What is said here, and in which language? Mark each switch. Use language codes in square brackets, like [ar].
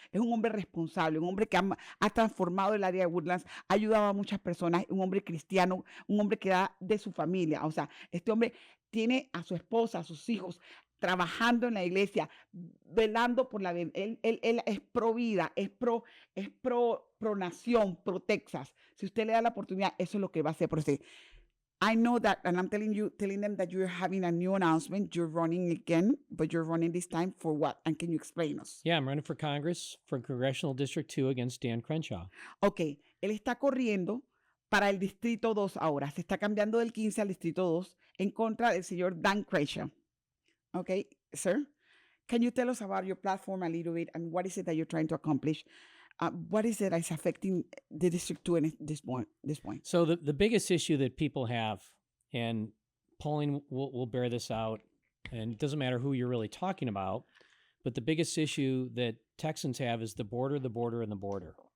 [es] Es un hombre responsable, un hombre que ha transformado el área de Woodlands, ha ayudado a muchas personas, un hombre cristiano, un hombre que da de su familia. O sea, este hombre tiene a su esposa, a sus hijos, trabajando en la iglesia, velando por la vida. Él es pro vida, es pro nación, pro Texas. Si usted le da la oportunidad, eso es lo que va a hacer por usted. [en] I know that, and I'm telling them that you're having a new announcement. You're running again, but you're running this time for what? And can you explain us? Yeah, I'm running for Congress for Congressional District 2 against Dan Crenshaw. [es] Ok, él está corriendo para el Distrito 2 ahora. Se está cambiando del 15 al Distrito 2 en contra del señor Dan Crenshaw. [en] Okay, sir, can you tell us about your platform a little bit and what is it that you're trying to accomplish? What is it that's affecting the District 2 at this point? So the biggest issue that people have, and polling will bear this out, and it doesn't matter who you're really talking about, but the biggest issue that Texans have is the border, and the border.